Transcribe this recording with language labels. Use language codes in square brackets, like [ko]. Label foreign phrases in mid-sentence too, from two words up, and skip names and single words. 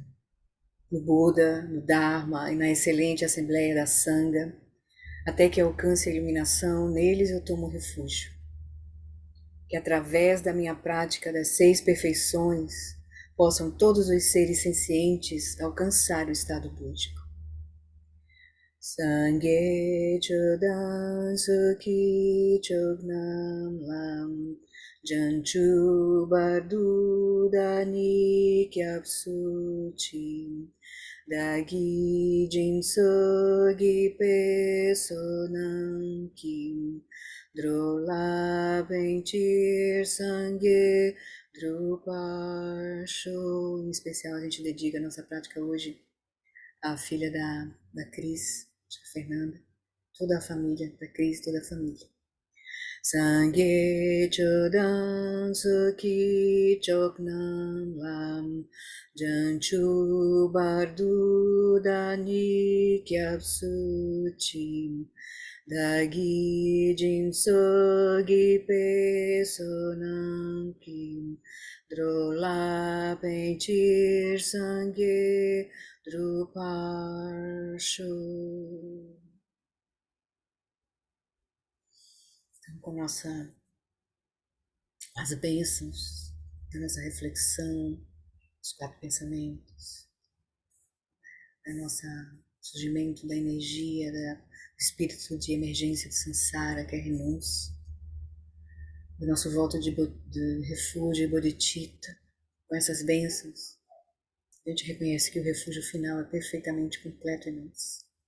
[pt] No Buda, no Dharma e na excelente Assembleia da Sangha, até que alcance a iluminação, neles eu tomo refúgio. Que através da minha prática das 6 perfeições, possam todos os seres sencientes alcançar o estado búdico. [bo] སངས་རྒྱས་ཆོས་དང་ཚོགས་ཀྱི་མཆོག་རྣམས་ལ། བྱང་ཆུབ་བར་དུ་བདག་ནི་སྐྱབས་སུ་མཆི། བདག་གིས་སྦྱིན་སོགས་བགྱིས་པའི་བསོད་ནམས་ཀྱིས། འགྲོ་ལ་ཕན་ཕྱིར་སངས་རྒྱས་འགྲུབ་པར་ཤོག. [pt] Em especial a gente dedica a nossa prática hoje à filha da Cris, a Fernanda, toda a família da Cris, toda a família. [bo] སངས་རྒྱས་ཆོས་དང་ཚོགས་ཀྱི་མཆོག་རྣམས་ལ། བྱང་ཆུབ་བར་དུ་བདག་ནི་སྐྱབས་སུ་མཆི། བདག་གིས་སྦྱིན་སོགས་བགྱིས་པའི་བསོད་ནམས་ཀྱིས། འགྲོ་ལ་ཕན་ཕྱིར་སངས་རྒྱས་འགྲུབ་པར་ཤོག. [pt] Então, com as bênçãos da nossa reflexão, os quatro pensamentos, da nossa surgimento da energia, do espírito de emergência do Sansara, que é renúncia, do nosso voto de refúgio e bodhicitta, com essas bênçãos, a gente reconhece que o refúgio final é perfeitamente completo em nós.